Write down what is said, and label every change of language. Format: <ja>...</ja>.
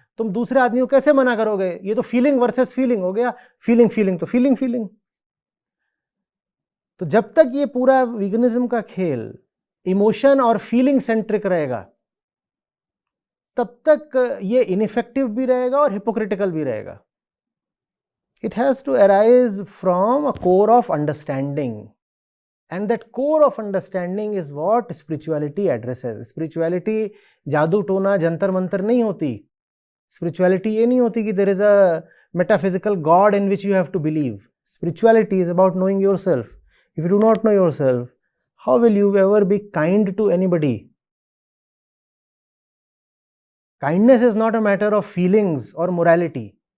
<hi>तुम दूसरे आदमी को कैसे मना करोगे? ये तो फीलिंग वर्सेस फीलिंग हो गया। फीलिंग तो फीलिंग। तो जब तक ये पूरा वीगनिज्म का खेल इमोशन और फीलिंग सेंट्रिक रहेगा, तब तक ये इनइफेक्टिव भी रहेगा और हिपोक्रिटिकल भी रहेगा।</hi> <en>It has to arise from a core of understanding, and that core of understanding is what spirituality addresses.</en> <hi>Spirituality जादू टोना जंतर मंतर नहीं होती।</hi> <en>Spirituality</en> <hi>ये नहीं होती कि</hi> <en>there is a metaphysical God in which you have to believe. Spirituality is about knowing yourself. If you do not know yourself, how will you ever be kind to anybody? Kindness is not a matter of feelings or morality.</en>